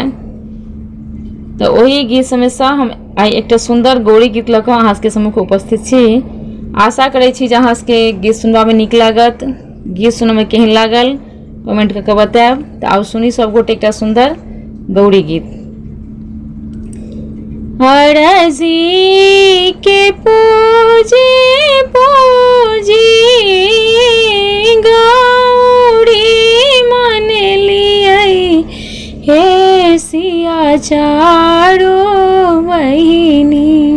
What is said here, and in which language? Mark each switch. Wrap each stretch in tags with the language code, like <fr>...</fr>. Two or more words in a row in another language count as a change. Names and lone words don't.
<mai>तो वही गीत समय से हम आई एक सुंदर गौरी गीत लऽ कऽ अहाँ सबके सम्मुख उपस्थित छी। आशा करै छी जे अहाँ सबके गीत सुनबा में नीक लागत। गीत सुनय में केहन लागल कमेंट कऽ बतायब। तो आउ सुनी सब गोटे एक सुंदर गौरी गीत। हरजी के पूजे पूजी गौरी मन लियै हे सिया चारो बहिनी।</mai>